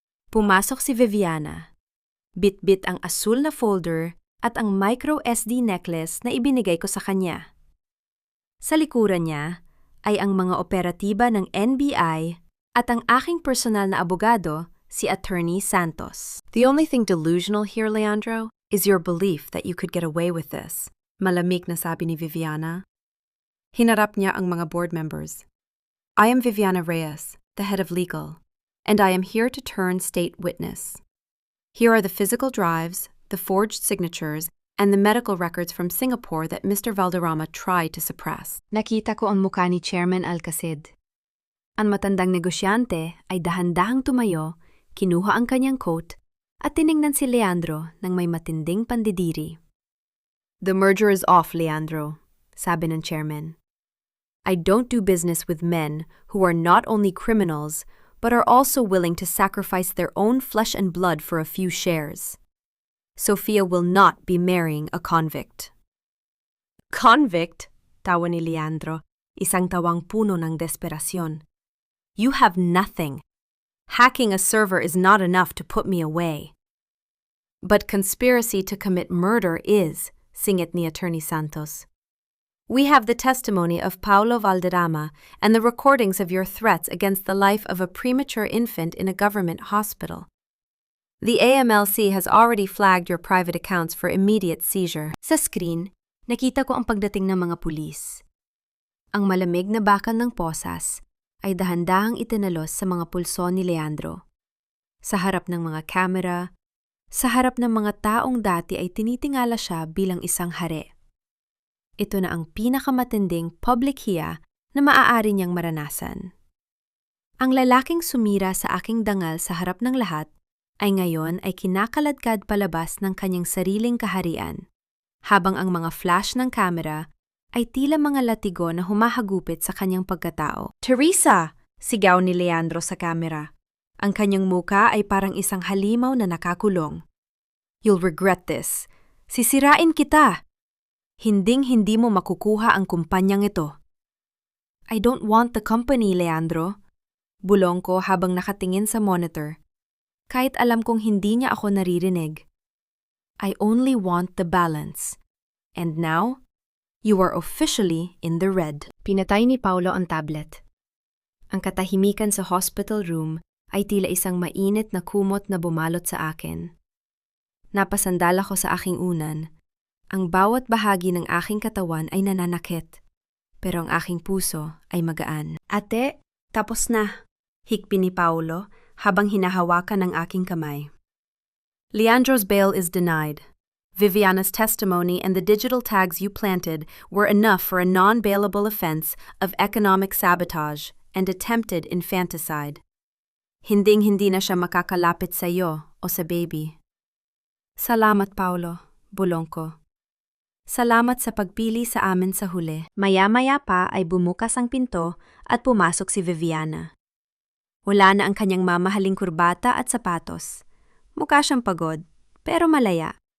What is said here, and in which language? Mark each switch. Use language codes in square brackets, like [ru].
[tl] Pumasok si Viviana. Bit-bit ang asul na folder at ang micro SD necklace na ibinigay ko sa kanya. Sa likuran niya ay ang mga operatiba ng NBI at ang aking personal na abogado, si Attorney Santos. [en] The only thing delusional here, Leandro, is your belief that you could get away with this. [tl] Malamig na sabi ni Viviana. Hinarap niya ang mga board members. [en] I am Viviana Reyes, the head of legal, and I am here to turn state witness. Here are the physical drives, the forged signatures, and the medical records from Singapore that Mr. Valderrama tried to suppress. [tl] Nakita ko ang mukha ni Chairman Alcacid. Ang matandang negosyante ay dahan-dahang tumayo, kinuha ang kanyang coat, at tiningnan si Leandro ng may matinding pandidiri. [en] The merger is off, Leandro, [tl] sabi ng chairman. [en] I don't do business with men who are not only criminals, but are also willing to sacrifice their own flesh and blood for a few shares. Sofia will not be marrying a convict. Convict? [tl] Tawa ni Leandro, isang tawang puno ng desperasyon. [en] You have nothing. Hacking a server is not enough to put me away. But conspiracy to commit murder is, [tl] singit ni Attorney Santos. [en] We have the testimony of Paulo Valderrama and the recordings of your threats against the life of a premature infant in a government hospital. The AMLC has already flagged your private accounts for immediate seizure. [tl] Sa screen, nakita ko ang pagdating ng mga pulis. Ang malamig na bakal ng posas ay dahan-dahang itinalos sa mga pulso ni Leandro. Sa harap ng mga kamera, sa harap ng mga taong dati ay tinitingala siya bilang isang hari. Ito na ang pinakamatinding public hiya na maaari niyang maranasan. Ang lalaking sumira sa aking dangal sa harap ng lahat ay ngayon ay kinakaladkad palabas ng kanyang sariling kaharian, habang ang mga flash ng kamera ay tila mga latigo na humahagupit sa kanyang pagkatao. Teresa! Sigaw ni Leandro sa kamera. Ang kanyang muka ay parang isang halimaw na nakakulong. [en] You'll regret this. [tl] Sisirain kita. Hinding-hindi mo makukuha ang kumpanyang ito. [en] I don't want the company, Leandro. [tl] Bulong ko habang nakatingin sa monitor. Kahit alam kong hindi niya ako naririnig. [en] I only want the balance. And now, you are officially in the red. [tl] Pinatay ni Paulo ang tablet. Ang katahimikan sa hospital room ay tila isang mainit na kumot na bumalot sa akin. Napasandal ako sa aking unan. Ang bawat bahagi ng aking katawan ay nananakit. Pero ang aking puso ay magaan. Ate, tapos na. Hikpi ni Paulo habang hinahawakan ang aking kamay. [en] Leandro's bail is denied. Viviana's testimony and the digital tags you planted were enough for a non-bailable offense of economic sabotage and attempted infanticide. [tl] Hinding-hindi na siya makakalapit sa iyo o sa baby. Salamat, Paulo, bulong ko. Salamat sa pagpili sa amin sa huli. Maya-maya pa ay bumukas ang pinto at pumasok si Viviana. Wala na ang kanyang mamahaling kurbata at sapatos. Mukha siyang pagod, pero malaya.